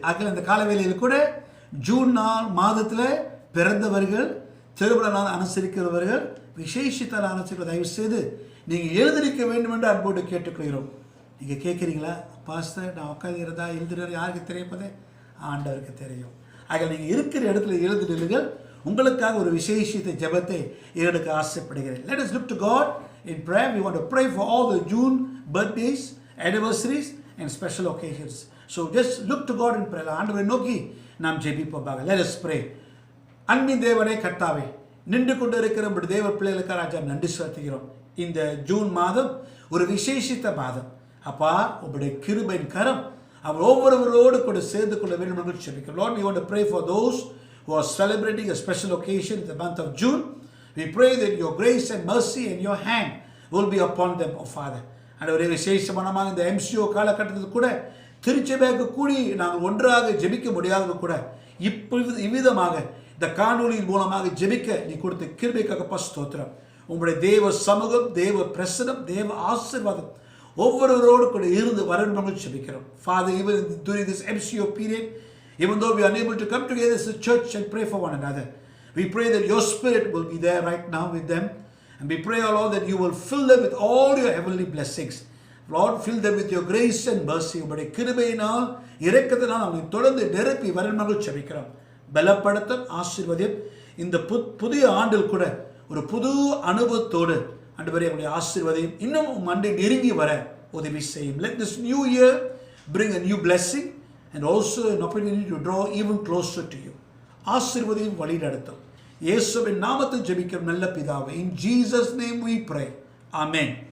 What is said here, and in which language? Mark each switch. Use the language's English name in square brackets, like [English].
[Tamil] ஆகவே அந்த காலவேளையில் கூட ஜூன் மாதத்தில் பிறந்தவர்கள், திருமண நாள் அனுசரிக்கிறவர்கள், விசேஷித்த அனுசரிக்க தயவு செய்து நீங்கள் எழுதிருக்க வேண்டும் என்று அன்போடு கேட்டுக்கொள்கிறோம். நீங்கள் கேட்குறீங்களா? பாஸ்டர், நான் உட்காந்து இருந்தால் எழுதுறது யாருக்கு தெரியுப்பது? ஆண்டவருக்கு தெரியும். ஆக நீங்கள் இருக்கிற இடத்துல எழுதுறீர்கள். உங்களுக்காக ஒரு விசேஷித்த ஜெபத்தை எடுக்க ஆசைப்படுகிறேன். [English] Let us look to God in prayer. We want to pray for all the June birthdays, anniversaries and special occasions. So just look to God in prayer. [Tamil] ஆண்டவரை நோக்கி நாம் ஜெபிப்போமாக. [English] Let us pray. [Tamil] அன்பின் தேவனே கர்த்தாவே, நின்று கொண்டு இருக்கிற நம்முடைய தேவ பிள்ளைகளுக்கு ராஜா நன்றி செலுத்துகிறோம். இந்த ஜூன் மாதம் ஒரு விசேஷித்த மாதம். அப்பா, உங்களுடைய கிருபையின் கரம் அவர் ஒவ்வொருவரோடு கூட சேர்ந்து கொள்ள வேண்டும் என்று ஜெபிக்கிறோம். [English] Lord, we want to pray for those who are celebrating a special occasion in the month of June. We pray that your grace and mercy and your hand will be upon them, oh Father. [Tamil] And ஒரு விசேஷமான இந்த MCO காலகட்டத்தில் கூட திருச்சபைக்கு கூடி நாங்கள் ஒன்றாக ஜெபிக்க முடியாதது கூட இவ்விதமாக இந்த காணொலியின் மூலமாக ஜெபிக்க நீ கொடுத்த கிருபைக்காக ஸ்தோத்திரம். உங்களுடைய தேவ சமூகம், தேவ பிரசனம், தேவ ஆசீர்வாதம் ஒவ்வொருவரோடு கூட இருந்து வரணும் ஜெபிக்கிறோம். [English] Father, even during this MCO period, even though we are unable to come together as a church and pray for one another, we pray that your spirit will be there right now with them. And we pray, O Lord, that you will fill them with all your heavenly blessings. Lord, fill them with your grace and mercy. [Tamil] உங்களுடைய கிருபையினால், இரக்கத்தினால் அவங்களை தொடர்ந்து நிரப்பி வரணும் ஜெபிக்கிறோம். பலப்படுத்தும், ஆசீர்வதியும். இந்த புதிய ஆண்டில் கூட ஒரு புது அனுபவத்தோடு ஆண்டவரே உங்களுடைய ஆசீர்வதியும் இன்னும் மண்டை நெருங்கி வர உதவி செய்யும். [English] Let this new year bring a new blessing and also an opportunity to draw even closer to you. [Tamil] ஆசீர்வதியும், வழி நடத்தும். இயேசுவின் நாமத்தில் ஜெபிக்கிறோம் நல்ல பிதாவே. [English] In Jesus' name we pray. Amen.